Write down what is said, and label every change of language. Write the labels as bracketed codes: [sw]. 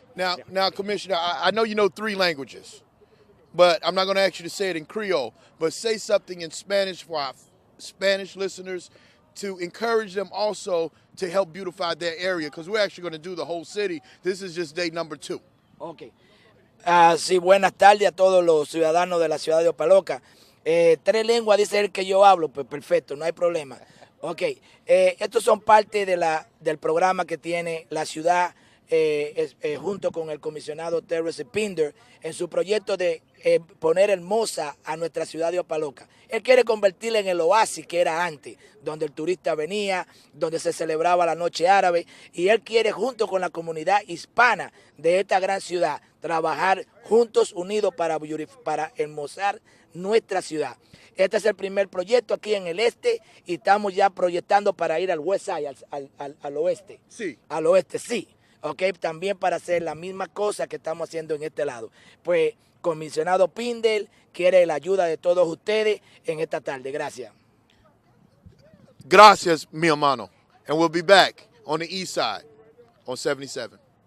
[en] Now, Commissioner, I know you know 3 languages, but I'm not going to ask you to say it in Creole, but say something in Spanish for our Spanish listeners to encourage them also to help beautify their area, because we're actually going to do the whole city. This is just day number 2. Okay. [es] Sí, buenas tardes a todos los ciudadanos de la ciudad de Opa-locka. 3 lenguas dice él que yo hablo, pues perfecto, no hay problema. Ok, estos son parte del programa que tiene la ciudad junto con el comisionado Terence Pinder en su proyecto de poner hermosa a nuestra ciudad de Opa-locka. Él quiere convertirla en el oasis que era antes, donde el turista venía, donde se celebraba la noche árabe, y él quiere junto con la comunidad hispana de esta gran ciudad trabajar juntos, unidos para hermosar nuestra ciudad. Este es el primer proyecto aquí en el este y estamos ya proyectando para ir al [en] west side, [es] al oeste. Sí. Al oeste, sí. Okay, también para hacer la misma cosa que estamos haciendo en este lado. Pues, comisionado Pinder quiere la ayuda de todos ustedes en esta tarde. Gracias. Gracias, mi hermano. [en] And we'll be back on the east side on 77.